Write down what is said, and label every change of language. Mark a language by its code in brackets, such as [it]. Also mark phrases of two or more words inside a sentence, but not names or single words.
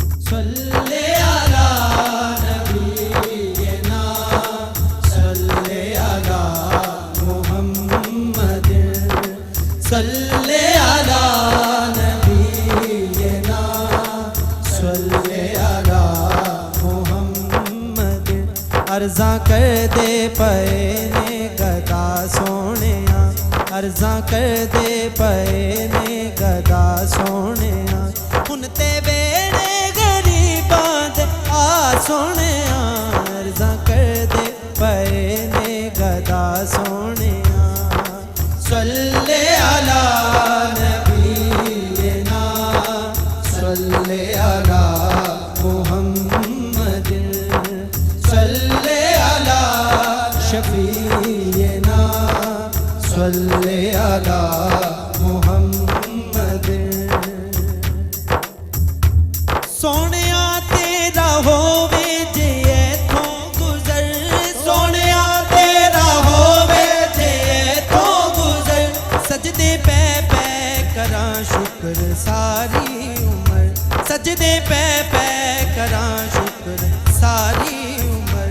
[ar] صلى على نبينا صلى على محمد صلى على نبينا صلى على محمد. [pa] عرضاں کر دے پئے نے گدا سوہنیا، عرضاں کر دے پئے نے گدا سوہنیا، ہن تے ویہڑے غریباں دے آ سوہنیا. عرضاں کر دے پئے نے گدا سوہنیا. [ar] صلى على نبينا صلى على محمد صلى على شفينا صلى على محمد. [pa] سوہنیا تیرا ہووے جے ایتھوں گزر، سوہنیا تیرا ہووے جے ایتھوں گزر، سجدے پے پے کراں شکر ساری عمر، سجدے پے پے کراں شکر ساری عمر.